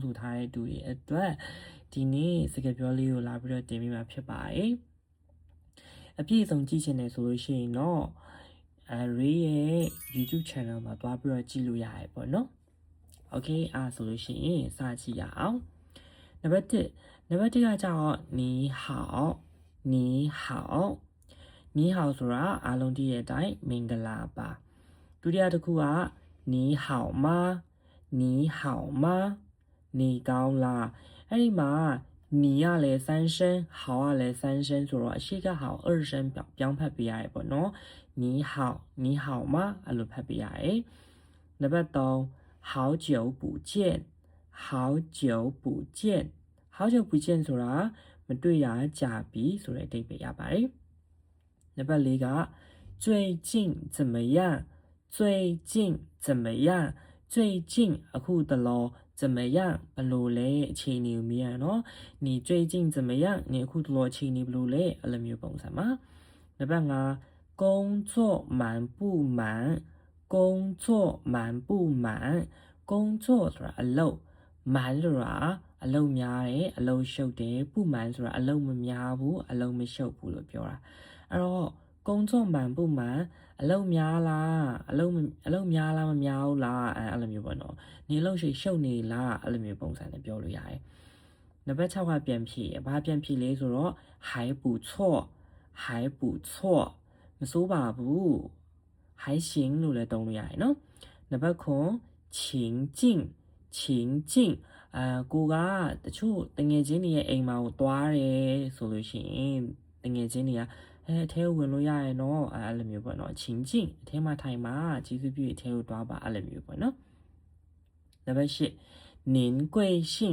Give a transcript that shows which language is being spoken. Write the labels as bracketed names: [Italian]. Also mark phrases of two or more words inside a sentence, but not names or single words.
[Burmese] ဆိုထားတဲ့သူတွေအတွက်ဒီနေ့စကားပြောလေးကိုလာပြီးတော့တင်ပေးမှာဖြစ်ပါတယ်အပြည့်အစုံကြည့်ချင်တယ်ဆိုလို့ရှိရင်တော့Ray ရဲ့ [English] YouTube channel [Burmese] မှာတွားပြီးတော့ကြည့်လို့ရတယ်ပေါ့နော်โอเคအားဆိုလို့ရှိရင်စကြည့်ရအောင်နံပါတ်1ကကြတော့ [Chinese] 你好 [Burmese] ဆိုတာအားလုံးသိတဲ့အတိုင်းမင်္ဂလာပါဒုတိယတစ်ခုက [Chinese] 你好吗 [Burmese] နေကောင်းလားအဲ့ဒီမှာ你ကလည်း3聲好ကလည်း3聲ဆိုတော့အရှိက好2聲ပြောင်းဖတ်ပေးရတယ်ပေါ့နော် [Chinese] 你好吗 [Burmese] အဲ့လိုဖတ်ပေးရတယ်နံပါတ်3 [Chinese] 好久不见 [Burmese] ဆိုတာမတွေ့ရကြပြီဆိုတဲ့အဓိပ္ပာယ်ရပါတယ်နံပါတ်4က [Chinese] 最近怎么样 [Burmese] အခုတလော [Chinese] 怎么样 [Burmese] ဘလို့လဲအခြေအနေကိုမြင်ရနော် [Chinese] 你最近怎么样你 [Burmese] အခုတလောအခြေအနေဘလို့လဲအဲ့လိုမျိုးပုံစံမှာနံပါတ်5 [Chinese] 工作满不满 [Burmese] 工作ဆိုတာအလုပ်满ဆိုတာအလုံးများတယ်အလုံးရှုပ်တယ်ပူမှန်ဆိုတာအလုံးမများဘူးအလုံးမရှုပ်ဘူးလို့ပြောတာအဲ့တော့ [Chinese] 工作满不满 [Burmese] အလုံးများလားအလုံးများလားမများဘူးလားအဲ့လိုမျိုးပေါ့နော်နေအလုံးရှုပ်နေလားအဲ့လိုမျိုးပုံစံနဲ့ပြောလို့ရတယ်နံပါတ်6ကပြန်ဖြည့်ဘာပြန်ဖြည့်လဲဆိုတော့ [Chinese] 还不错 [Burmese] မဆိုးပါဘူး [Chinese] 还行 [Burmese] လို့လည်းသုံးလို့ရတယ်နော်နံပါတ်9 情境ကိုကတချို့တငယ်ချင်းတွေရဲ့အိမ်မှာကိုသွားတယ်ဆိုလို့ရှိရင်တငယ်ချင်းတွေကအထဲကိုဝင်လို့ရရနော်အဲ့လိုမျိုးပေါ့နော်情境အထဲမှာထိုင်မှာကျေးဇူးပြုအထဲကိုသွားပါအဲ့လိုမျိုးပေါ့နော်နံပါတ်10 [Chinese] 您贵姓